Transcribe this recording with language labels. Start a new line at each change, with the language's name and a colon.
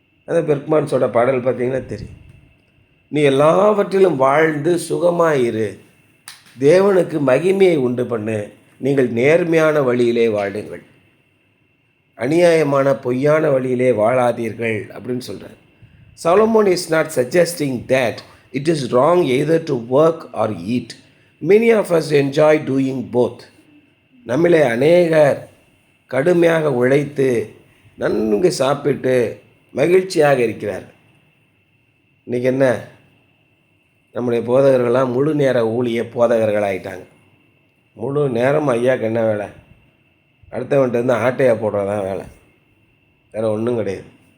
Tamil: அந்த பெர்க்மான்ஸோட பாடல் பார்த்தீங்கன்னா தெரியும். நீ எல்லாவற்றிலும் வாழ்ந்து சுகமாயிரு, தேவனுக்கு மகிமையை உண்டு பண்ணு, நீங்கள் நேர்மையான வழியிலே வாழுங்கள், அநியாயமான பொய்யான வழியிலே வாழாதீர்கள் அப்படின்னு சொல்கிறார்.
English: Solomon is not suggesting that it is wrong either to work or eat. Many of us enjoy doing both.
Tamil: நம்மளே அநேகர் கடுமையாக உழைத்து நன்கு சாப்பிட்டு மகிழ்ச்சியாக இருக்கிறார். இன்றைக்கி என்ன, நம்முடைய போதகர்கள்லாம் முழு நேர ஊழிய போதகர்களாகிட்டாங்க. முழு நேரம் ஐயாவுக்கு என்ன வேலை? அடுத்தவன்ட்டு வந்து ஆட்டையாக போடுறதான் வேலை, வேறு ஒன்றும் கிடையாது.